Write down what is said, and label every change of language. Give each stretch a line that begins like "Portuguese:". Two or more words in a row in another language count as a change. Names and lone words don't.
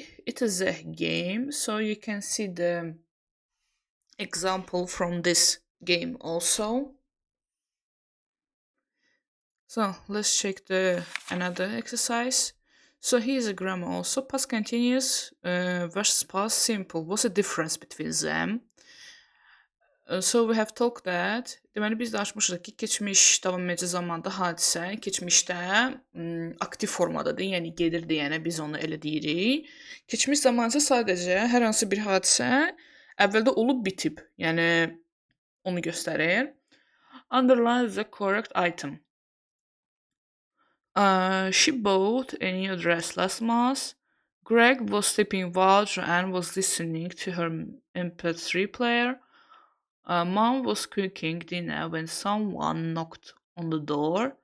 English: It is a game, so you can see the example from this game also. So let's check the another exercise. So here's a grammar also. Past continuous versus past simple. What's the difference between them? So we have talked that.
Azerbaijani: Deməli biz danışmışıq ki, keçmiş davam edici zamanda hadisə keçmişdə aktiv formadadır, yəni gedir deyənə biz onu elə deyirik. Keçmiş zaman isə sadəcə hər hansı bir hadisə əvvəldə olub bitib, yəni onu göstərir.
English: Underline the correct item. She bought a new dress last month. Greg was sleeping while Joanne was listening to her MP3 player. Mom was cooking dinner when someone knocked on the door.